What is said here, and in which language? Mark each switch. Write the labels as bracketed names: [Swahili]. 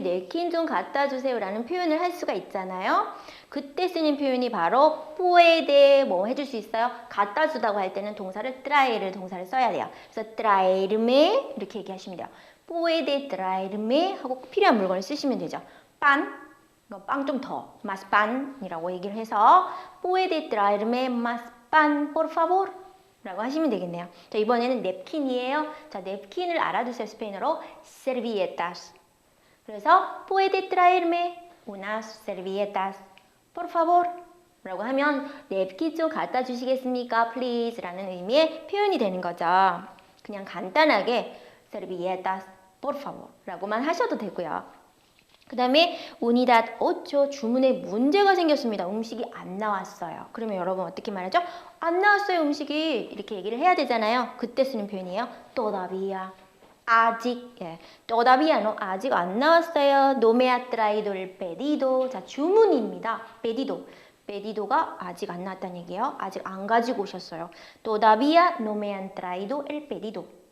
[Korean] 냅킨 좀 갖다 주세요. 라는 표현을 할 수가 있잖아요. 그때 쓰는 표현이 바로 puede 뭐 해줄 수 있어요? 갖다 주다고 할 때는 동사를 동사를 써야 돼요. 그래서 traerme 이렇게 얘기하시면 돼요. [Spanish] puede traerme [Korean] 하고 필요한 물건을 쓰시면 되죠. 빵 좀 더, [Spanish] más pan이라고 얘기를 해서 puede traerme más pan, por favor? [Korean] 라고 하시면 되겠네요. 자, 이번에는 냅킨이에요. 자, 냅킨을 알아두세요. 스페인어로 servilletas. [Spanish] 그래서 puede traerme unas servilletas, por favor? [Korean] 라고 하면 냅킨 좀 갖다 주시겠습니까? please 라는 의미의 표현이 되는 거죠. 그냥 간단하게 [Spanish] servilletas, por favor [Korean] 라고만 하셔도 되고요. 그 다음에 운이닷 8 주문에 문제가 생겼습니다. 음식이 안 나왔어요. 그러면 여러분 어떻게 말하죠? 안 나왔어요 음식이 이렇게 얘기를 해야 되잖아요. 그때 쓰는 표현이에요. todavía 아직 todavía 아직 안 나왔어요. [Spanish] no me ha traído el pedido. [Korean] 자, 주문입니다. pedido가 아직 안 나왔다는 얘기예요. 아직 안 가지고 오셨어요. [Spanish] todavía no me han traído el pedido.